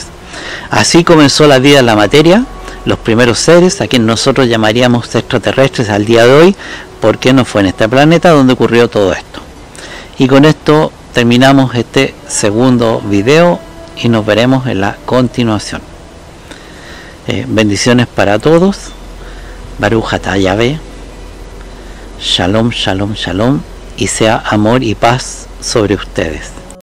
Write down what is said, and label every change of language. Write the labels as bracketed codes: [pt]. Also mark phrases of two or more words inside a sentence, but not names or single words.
[es] Así comenzó la vida en la materia, los primeros seres, a quienes nosotros llamaríamos extraterrestres al día de hoy, porque no fue en este planeta donde ocurrió todo esto. Y con esto terminamos este segundo video y nos veremos en la continuación. Bendiciones para todos. [he] ברוך אתה Yahvé. שלום, שלום, שלום. [es] Y sea amor y paz sobre ustedes.